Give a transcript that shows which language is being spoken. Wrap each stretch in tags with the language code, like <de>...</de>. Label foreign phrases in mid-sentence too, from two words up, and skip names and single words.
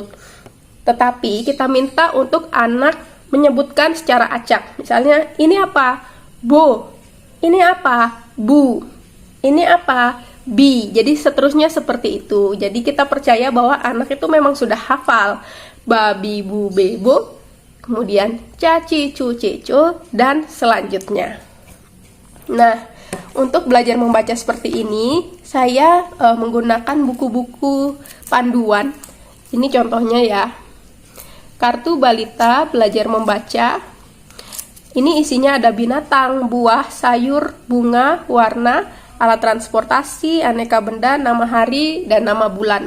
<id>Tetapi kita minta untuk anak menyebutkan secara acak. Misalnya, ini apa? Bo. Ini apa? Bu. Ini apa? Bi. Jadi seterusnya seperti itu. Jadi kita percaya bahwa anak itu memang sudah hafal ba, bi, bu, be, bo. Kemudian ca, ci, cu, ce, co, dan selanjutnya. Nah, untuk belajar membaca seperti ini, saya menggunakan buku-buku panduan. Ini contohnya ya. Kartu Balita Belajar Membaca, Ini isinya ada binatang, buah, sayur, bunga, warna, alat transportasi, aneka benda, nama hari, dan nama bulan.</id>